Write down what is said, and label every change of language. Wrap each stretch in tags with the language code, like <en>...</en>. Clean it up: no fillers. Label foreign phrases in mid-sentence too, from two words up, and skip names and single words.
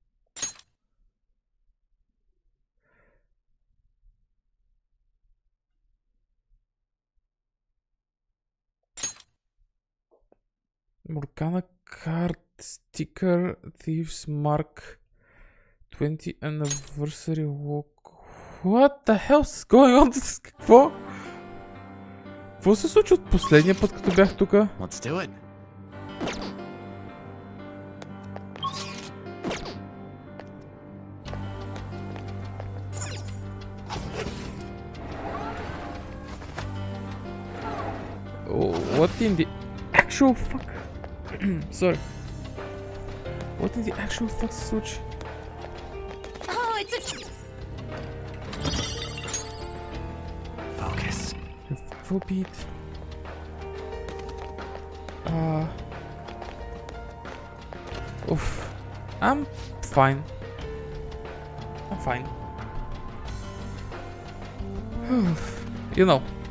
<en>Morgana card sticker Thieves Mark 20 anniversary walk. What the hell is going on?</en> <bg>Какво? Какво се случи от последния път, като бях тука?</bg> <en>Let's do it. What in the actual fuck? Sorry. What in the actual fuck</en> <bg>се случи?</bg> <en>Oh, it's a... Focus. Full beat. Oof. I'm fine. You know.</en>